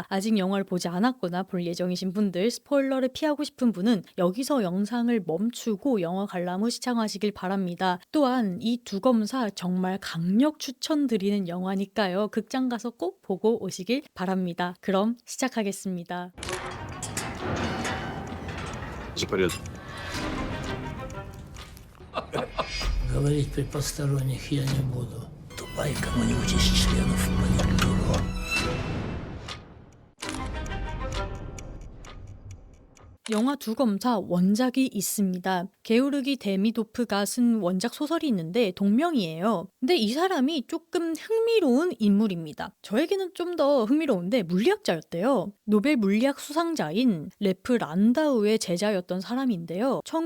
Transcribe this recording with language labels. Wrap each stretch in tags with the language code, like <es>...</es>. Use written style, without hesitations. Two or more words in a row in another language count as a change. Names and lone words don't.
<ko>아직 영화를 보지 않았거나 볼 예정이신 분들, 스포일러를 피하고 싶은 분은 여기서 영상을 멈추고 영화 관람 후 시청하시길 바랍니다. 또한 이 두 검사 정말 강력 추천드리는 영화니까요. 극장 가서 꼭 보고 오시길 바랍니다. 그럼 시작하겠습니다.</ko> <ru>Запорез. Говорить при посторонних я не буду. Тупай кому-нибудь из членов политбюро.</ru> <ko>영화 두 검사 원작이 있습니다. 게오르기 데미도프가 쓴 원작 소설이 있는데 동명이에요. 근데 이 사람이 조금 흥미로운 인물입니다. 저에게는 좀 더 흥미로운데 물리학자였대요. 노벨 물리학 수상자인 레프 란다우의 제자였던 사람인데요.</ko>